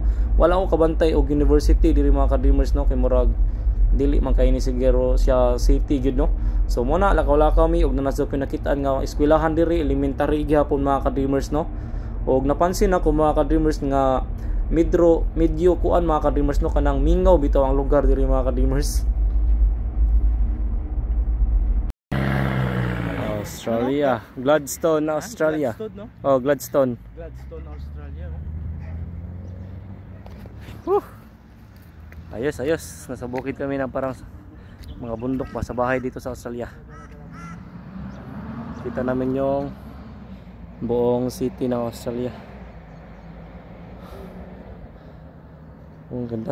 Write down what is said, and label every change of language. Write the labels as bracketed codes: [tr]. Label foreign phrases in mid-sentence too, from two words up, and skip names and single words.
[ceb] Wala ko kabantay og university diri mga ka-dreamers no, kay murag dili man kay ni siguro siya city gyud no. So muna lakaw-lakaw mi og nanasok nakitaan nga eskwelahan diri elementary gyapon mga ka-dreamers no. Og napansin ako mga ka-dreamers nga medyo kuan mga ka-dreamers no, kanang mingaw bitaw ang lugar diri mga ka-dreamers. [en] Australia, Gladstone, Australia. Gladstone, no? Oh, Gladstone. Gladstone, Australia. [ceb] Ayos, ayos. [tl] Nasa bukid kami ng parang mga bundok pa sa bahay dito sa Australia. Kita namin yung buong city ng Australia. Ang ganda.